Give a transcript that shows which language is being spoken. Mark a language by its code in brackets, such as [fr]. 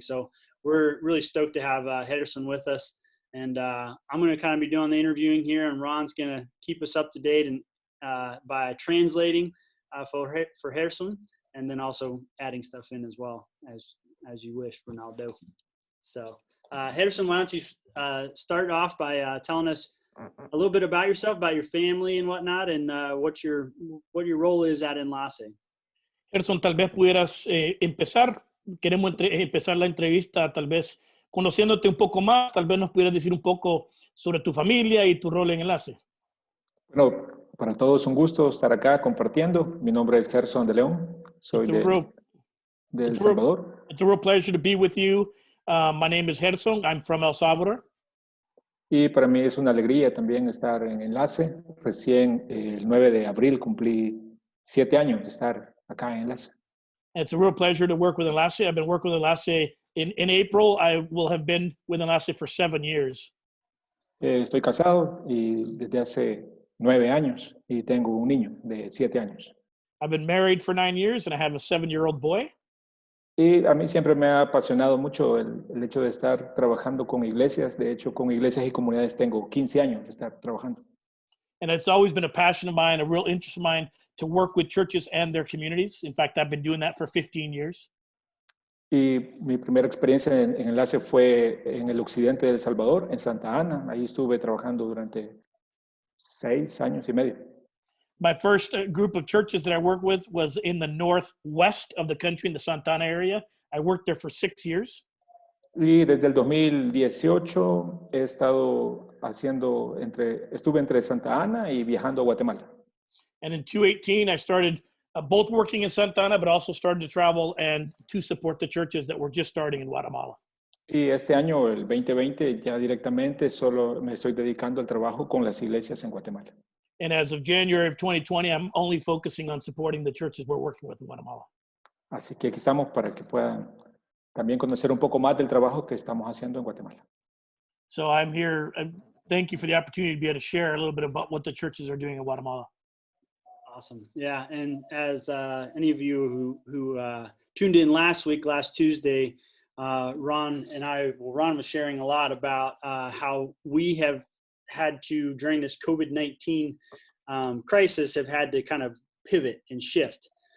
[en] So we're really stoked to have Gersón with us. And I'm going to kind of be doing the interviewing here, and Ron's going to keep us up to date and by translating for Gersón, and then also adding stuff in as well as you wish, Ronaldo. So Gersón, why don't you start off by telling us a little bit about yourself, about your family and whatnot, and what your role is at Enlace. [es] Gersón, tal vez pudieras empezar. Queremos empezar la entrevista, tal vez conociéndote un poco más. Tal vez nos pudieras decir un poco sobre tu familia y tu rol en Enlace. Bueno, para todos un gusto estar acá compartiendo. Mi nombre es Gersón de León. Soy de El Salvador. [en] It's a real pleasure to be with you. My name is Gersón. I'm from El Salvador. [es] Y para mí es una alegría también estar en Enlace. Recién el 9 de abril cumplí 7 años de estar acá en Enlace. [en] It's a real pleasure to work with Enlace. I've been working with Enlace in April. I will have been with Enlace for 7 years. [es] Estoy casado y desde hace 9 años y tengo un niño de 7 años. [en] I've been married for 9 years and I have a 7-year-old boy. [es] Y a mí siempre me ha apasionado mucho el hecho de estar trabajando con iglesias. De hecho, con iglesias y comunidades tengo 15 años de estar trabajando. [en] And it's always been a passion of mine, a real interest of mine to work with churches and their communities. In fact, I've been doing that for 15 years. [es] Y mi primera experiencia en Enlace fue en el occidente de El Salvador, en Santa Ana. Ahí estuve trabajando durante 6 años y medio. [en] My first group of churches that I worked with was in the northwest of the country, in the Santa Ana area. I worked there for 6 years. [es] Y desde el 2018 estuve entre Santa Ana y viajando a Guatemala. [en] And in 2018, I started both working in Santa Ana, but also started to travel and to support the churches that were just starting in Guatemala. [es] Y este año, el 2020, ya directamente solo me estoy dedicando al trabajo con las iglesias en Guatemala. [en] And as of January of 2020, I'm only focusing on supporting the churches we're working with in Guatemala. [es] Así que aquí estamos para que puedan también conocer un poco más del trabajo que estamos haciendo en Guatemala. [en] So I'm here, and thank you for the opportunity to be able to share a little bit about what the churches are doing in Guatemala. Awesome. Yeah, and as any of you who tuned in last Tuesday, Ron was sharing a lot about how we have had to, during this COVID-19 crisis, have had to kind of pivot and shift